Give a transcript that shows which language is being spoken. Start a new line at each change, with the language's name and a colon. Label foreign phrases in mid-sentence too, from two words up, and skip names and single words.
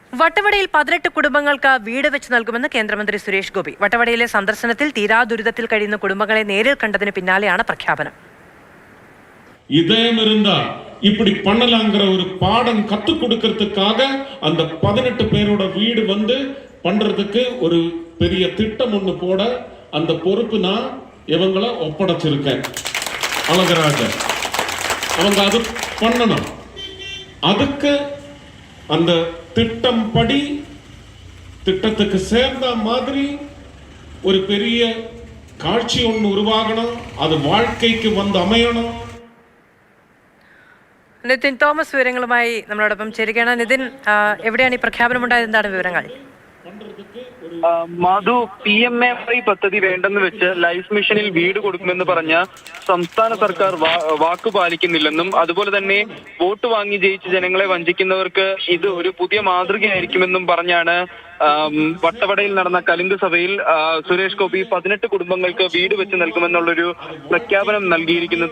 Malayalam: വട്ടവടയിൽ 18 കുടുംബങ്ങൾക്ക് വീട് വെച്ച് നൽകുമെന്ന് കേന്ദ്രമന്ത്രി സുരേഷ് ഗോപി. വട്ടവടയിലെ സന്ദർശനത്തിൽ തീരാ ദുരിതത്തിൽ കഴിയുന്ന കുടുംബങ്ങളെ നേരിൽ കണ്ടതിന് പിന്നാലെയാണ് പ്രഖ്യാപനം.
Tamil: இதயம் இருந்தா இப்படி பண்ணலாங்கிற ஒரு பாடம் கத்து கொடுக்கிறதுக்காக அந்த 18 பேரோட வீடு வந்து பண்றதுக்கு ஒரு பெரிய திட்டம் ஒண்ணு போட அந்த பொறுப்பு நான் இவங்களை ஒப்படைச்சிருக்கேன். அழகராஜர் அவங்க அது பண்ணணும். அதுக்கு அந்த திட்டம் படி திட்டத்துக்கு சேர்ந்த மாதிரி ஒரு பெரிய காட்சி ஒன்று உருவாகணும். அது வாழ்க்கைக்கு வந்து அமையணும்.
Malayalam: നിതിൻ തോമസ് വിവരങ്ങളുമായി നമ്മളോടൊപ്പം ചേരുകയാണ്. നിതിൻ, എവിടെയാണ് ഈ പ്രഖ്യാപനം ഉണ്ടായത്? എന്താണ് വിവരങ്ങൾ? മാധു, PMAY പദ്ധതി വേണ്ടെന്ന് വെച്ച് ലൈഫ് മിഷനിൽ വീട് കൊടുക്കുമെന്ന് പറഞ്ഞ സംസ്ഥാന സർക്കാർ വാക്കു പാലിക്കുന്നില്ലെന്നും അതുപോലെ തന്നെ വോട്ട് വാങ്ങി ജയിച്ച് ജനങ്ങളെ വഞ്ചിക്കുന്നവർക്ക് ഇത് ഒരു പുതിയ മാതൃകയായിരിക്കുമെന്നും പറഞ്ഞാണ് വട്ടവടയിൽ നടന്ന കലിംഗ് സഭയിൽ സുരേഷ് ഗോപി 18 കുടുംബങ്ങൾക്ക് വീട് വെച്ച് നൽകുമെന്നുള്ളൊരു പ്രഖ്യാപനം നൽകിയിരിക്കുന്നത്.